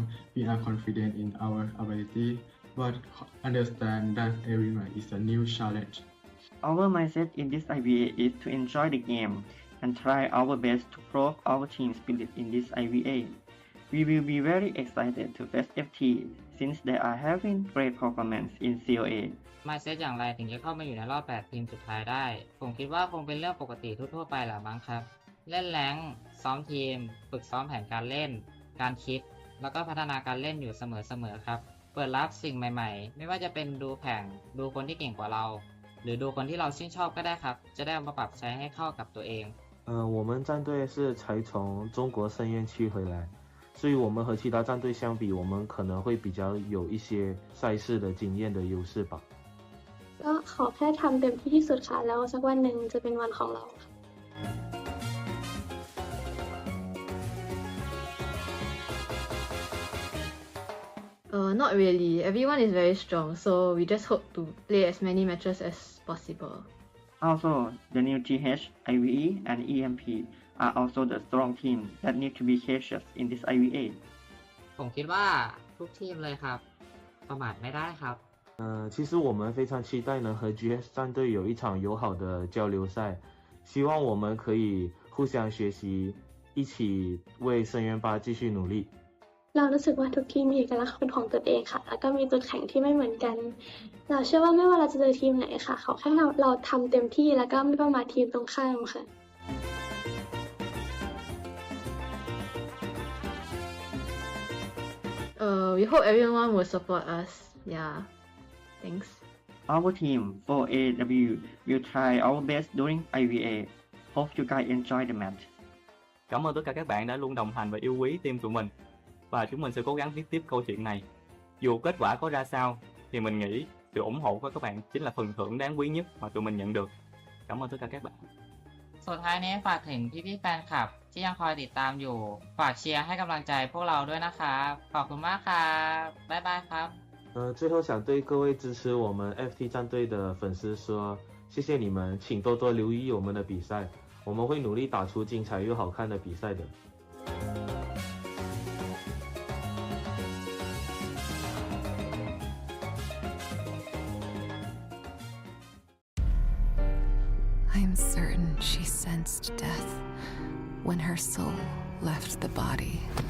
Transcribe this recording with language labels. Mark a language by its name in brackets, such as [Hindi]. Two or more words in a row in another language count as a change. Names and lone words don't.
[English] We are confident in our ability, but understand that every match is a new challenge. Our mindset in this IVA is to enjoy the game and try our best to prove our team spirit in this IVA. We will be very excited to face FT since they are having great performance in COA. [Thai] mindset อย่างไรถึงจะเข้ามาอยู่ในรอบ 8 ทีมสุดท้ายได้ ผมคิดว่าคงเป็นเรื่องปกติทั่วๆไปแหละมั้งครับ เล่นแรงค์ซ้อมทีม ฝึกซ้อมแผนการเล่น การคิด แล้วก็พัฒนาการเล่นอยู่เสมอๆครับ เปิดรับสิ่งใหม่ๆ ไม่ว่าจะเป็นดูแข่ง ดูคนที่เก่งกว่าเรา หรือดูคนที่เราชื่นชอบก็ได้ครับ จะได้เอามาปรับใช้ให้เข้ากับตัวเอง [Chinese] 我们战队是才从中国深渊区回来，所以我们和其他战队相比，我们可能会比较有一些赛事的经验的优势吧。 [Thai] ก็ขอแค่ทำเต็มที่ที่สุดค่ะ แล้วสักวันหนึ่งจะเป็นวันของเราค่ะ [English] Not really. Everyone is very strong, so we just hope to play as many matches as possible. Also, the new TH, IVE, and EMP are also the strong team that need to be cautious in this IVA. [Thai] ผมคิดว่าทุกทีมเลยครับ ประมาทไม่ได้ครับ [Chinese] 其实我们非常期待能和 GS 战队有一场友好的交流赛，希望我们可以互相学习，一起为深渊8继续努力。 [Thai] เรารู้สึกว่าทุกทีมมีเอกลักษณ์เป็นของตนเองค่ะ แล้วก็มีจุดแข็งที่ไม่เหมือนกัน เราเชื่อว่าไม่ว่าเราจะเจอทีมไหนค่ะ ขอแค่เราทำเต็มที่แล้วก็ไม่ประมาททีมตรงข้ามค่ะ [English] We hope everyone will support us. Yeah. Thanks. Our team 4AW will try our best during IVA. Hope you guys enjoy the match. [Vietnamese] Cảm ơn tất cả các bạn đã luôn đồng hành và yêu quý team tụi mình. Và chúng mình sẽ cố gắng viết tiếp câu chuyện này. Dù kết quả có ra sao, thì mình nghĩ sự ủng hộ của các bạn chính là phần thưởng đáng quý nhất mà tụi mình nhận được. Cảm ơn tất cả các bạn. [Thai] สุดท้ายนี้ฝากถึงพี่ๆแฟนคลับที่ยังคอยติดตามอยู่ ฝากเชียร์ให้กำลังใจพวกเราด้วยนะครับขอบคุณมากครับบ๊ายบายครับ [Chinese] 最后想对各位支持我们 FT 战队的粉丝说，谢谢你们，请多多留意我们的比赛，我们会努力打出精彩又好看的比赛的。 [English] I'm certain she sensed death when her soul left the body.